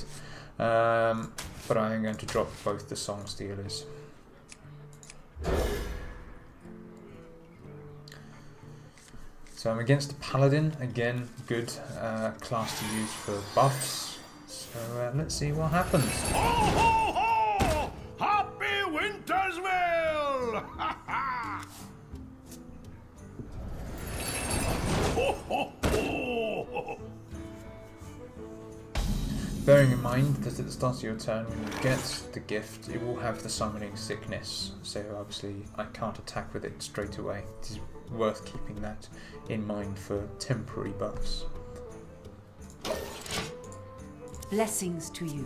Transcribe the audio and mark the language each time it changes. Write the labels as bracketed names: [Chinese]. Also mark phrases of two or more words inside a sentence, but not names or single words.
[English] But I am going to drop both the Song Stealers. So I'm against the Paladin, again, good class to use for buffs. So let's see what happens. Ho, ho, ho! Happy Wintersville! Ha, ha! Ho, ho, ho! Bearing in mind that at the start of your turn, when you get the gift, it will have the Summoning Sickness. So obviously I can't attack with it straight away. It is worth keeping that in mind for temporary buffs. Blessings to you.